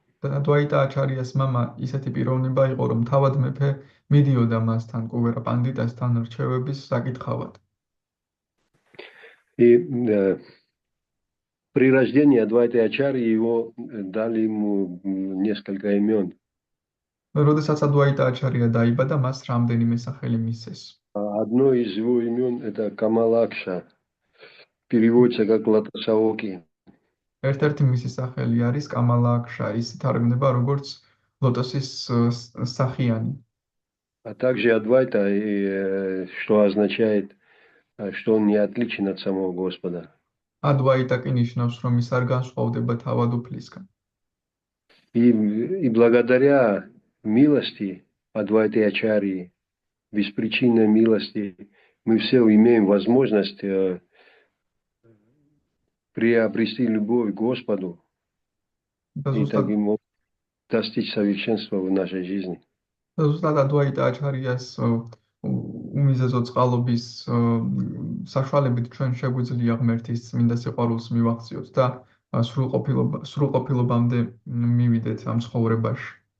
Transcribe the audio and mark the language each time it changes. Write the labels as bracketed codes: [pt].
[ka] ადვაიტა აჩარიას [ru] мама [ka] ისეთი პიროვნება იყო, რომ თავად მეფე მიდიოდა მასთან კუვერა პანდიტასთან რჩევების საკითხავად. [ru] И при рождении Адвайты Ачарьи его дали ему несколько имен. [ka] როდესაც ადვაიტა აჩარია დაიბადა, მას რამდენიმე სახელი მისცეს. [ru] Одно из его имен это Камалакша, переводится как Лотосаоки. [ka] ერთ-ერთი მისი სახელი არის კამალაკშა, ის ითარგმნება როგორც ლოტოსის სახიანი. [ru] А также Адвайта, что означает, что он не отличен от самого Господа. [ka] ადვაიტა კი ნიშნავს, რომ ის არ განსხვავდება თავად უფლისგან. [ru] И благодаря милости Адвайты Ачарьи, беспричинной милости, мы все имеем возможность приобрести любовь к Господу и таким образом достичь совершенства в нашей жизни. [ka] ზუსტად ადვაიტა აჩარიას უმიზეზო წყალობის საშუალებით ჩვენ შეგვიძლია ღმერთის წმინდა სიყვარულს მივახციოთ და სრულყოფილობამდე მივიდეთ ამ ცხოვრებაში.